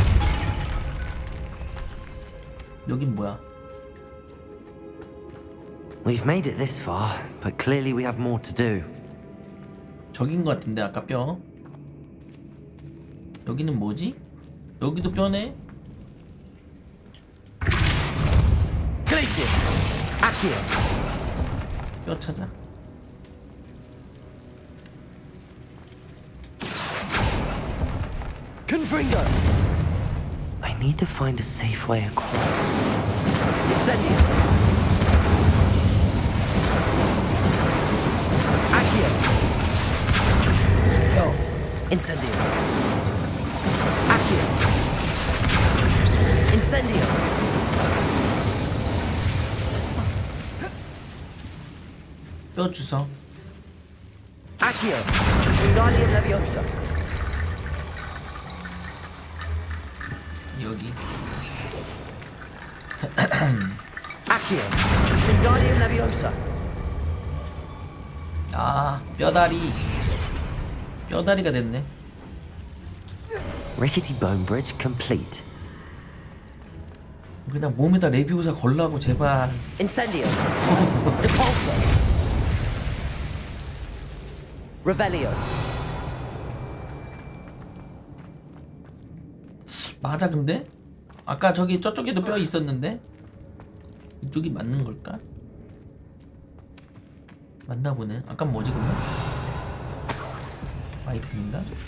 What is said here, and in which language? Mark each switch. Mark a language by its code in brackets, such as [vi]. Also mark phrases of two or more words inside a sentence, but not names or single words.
[ko] 여긴 뭐야? [en] We've made it this far, but clearly we have more to do. [ko] 저긴 거 같은데 아까 뼈. 여기는 뭐지? 여기도 뼈네? Glacius. Accio. 뼈 찾아. Confringo. [en] I need to find a safe way across. Incendio. Accio. Go. Incendio. Accio. Incendio. [ko] 뼈 주워. Accio. Wingardium Leviosa. 여기. Accio. Wingardium Leviosa. 아, 뼈다리. 뼈다리가 됐네. [en] Rickety bone bridge complete. [ko] 그냥 몸에다 레비오사 걸라고 제발. Incendio. Depulso. Revelio. 맞아 근데? 아까 저기 저쪽에도 뼈 있었는데? 이쪽이 맞는 걸까? 맞나 보네. 아까 뭐지 그러면? 아이템인가?